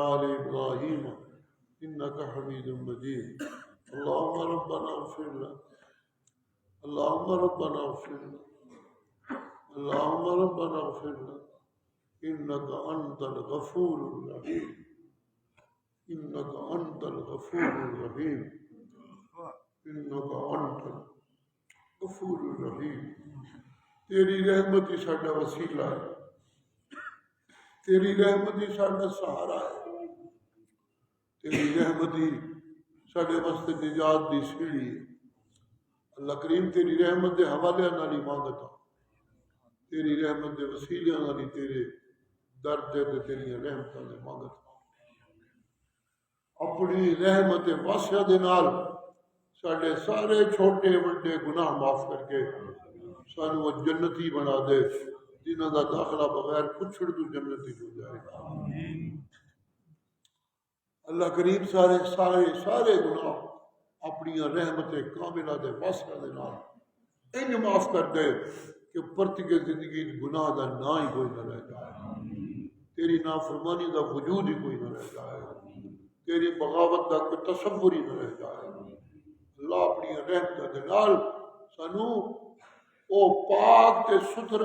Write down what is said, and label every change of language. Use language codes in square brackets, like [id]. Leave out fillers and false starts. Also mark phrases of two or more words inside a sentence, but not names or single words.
[ar] آل إبراهيم إنك حميد مجيد اللهم ربنا اغفر لنا اللهم ربنا اغفر لنا اللهم ربنا اغفر لنا إنك أنت الغفور الرحيم إنك أنت الغفور الرحيم إنك أنت الغفور الرحيم [pa] تیری رحمت ہی ساڈا وسیلہ ہے تیری رحمت ہی ساڈا سہارا ہے تیری رحمت ہی ساڈے واسطے نجات دی سیڑھی ہے اللہ کریم تیری رحمت دے حوالے نال ہی مانگتا تیری رحمت دے وسیلے نال ہی تیرے درد دے تیری رحمتاں دے مانگتا اپنی رحمت واسعہ دے نال ساڈے سارے چھوٹے بڑے گناہ معاف کر کے سانو وہ جنتی بنا دے جنہاں دا داخلہ بغیر پچھڑ تو جنتی ہو جائے گا اللہ کریم سارے گناہ اپنی رحمت کاملہ دے واسطہ دے نال انج معاف کر دے کہ پرت کے زندگی گناہ دا نہ ہی کوئی نہ رہ جائے تیری نافرمانی دا وجود ہی کوئی نہ رہ جائے تیری بغاوت دا کوئی تصور ہی نہ رہ جائے اللہ اپنی رحمت دے نال سانو او پاک تے ستھرا